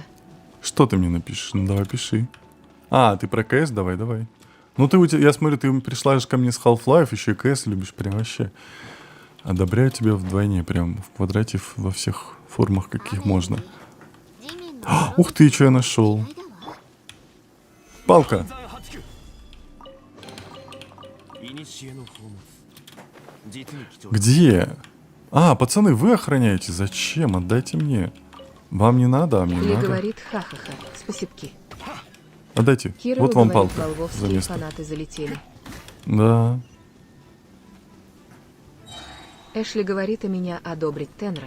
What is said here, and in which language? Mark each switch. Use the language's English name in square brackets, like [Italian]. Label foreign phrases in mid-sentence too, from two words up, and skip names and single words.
[Russian] Что ты мне напишешь? Ну, давай пиши. А, ты про КС? Давай, давай. Ну, я смотрю, ты пришла же ко мне с Half-Life, еще и КС любишь, прям вообще. Одобряю тебя вдвойне, прям в квадрате, во всех формах, каких можно. Ух ты, что я нашел. Палка. [Japanese] 古の宝物実に貴重 [Russian] Где? А, пацаны, вы охраняете? Зачем? Отдайте мне. Вам не надо, а мне Ли надо. говорит, ха-ха-ха, спасибки. Отдайте. Кирилл Вот вам говорит, палка за волвовские место. фанаты залетели. Да. Эшли говорит, а меня одобрить Тенра.